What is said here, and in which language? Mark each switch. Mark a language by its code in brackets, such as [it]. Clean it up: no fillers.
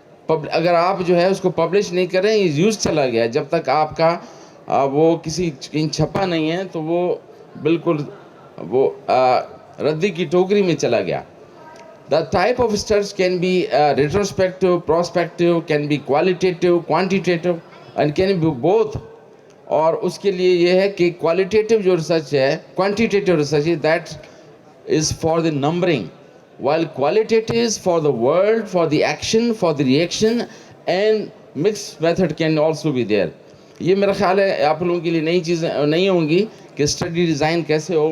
[hi] अगर आप जो है उसको पब्लिश नहीं करें, यूज़ चला गया, जब तक आपका वो किसी कहीं छपा नहीं है तो वो बिल्कुल वो रद्दी की टोकरी में चला गया. [en] The type of research can be retrospective, prospective, can be qualitative, quantitative and can be both. [hi] और उसके लिए ये है कि क्वालिटेटिव जो रिसर्च है, [en] Quantitative research है, that is for the numbering, while qualitative is for the word, for the action, for the reaction and mix method can also be there. [hi] ये मेरा ख्याल है आप लोगों के लिए नई चीज़ें नहीं होंगी कि स्टडी डिज़ाइन कैसे हो.